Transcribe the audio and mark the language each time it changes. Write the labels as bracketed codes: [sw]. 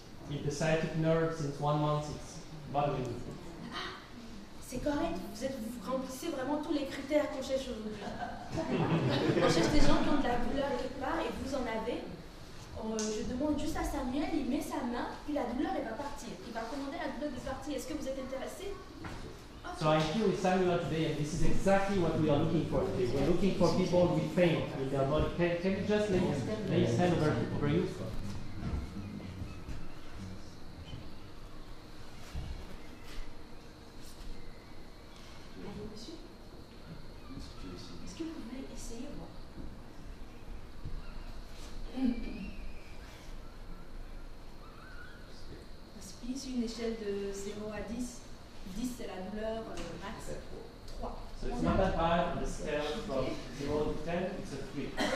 [en] in the sciatic nerve since 1 month. It's bothering me. [fr] C'est correct, vous remplissez vraiment tous les critères qu'on cherche aujourd'hui. On cherche des gens qui ont de la douleur quelque part et vous en avez. Je demande juste à Samuel, il met sa main, puis la douleur elle va partir. Il va commander la douleur de partir. Est-ce que vous êtes intéressé? [en] So I'm here with Samuel today, and this is exactly what we are looking for today. We're looking for people with pain in their body. Can you just lay his hand over you? [fr] Allez, monsieur. Est-ce que vous voulez essayer, moi? Inspire sur une échelle de 0 à 10. 10 c'est la douleur max. 3. [en] So it's not that bad on the scale from 0 to 10, it's a 3.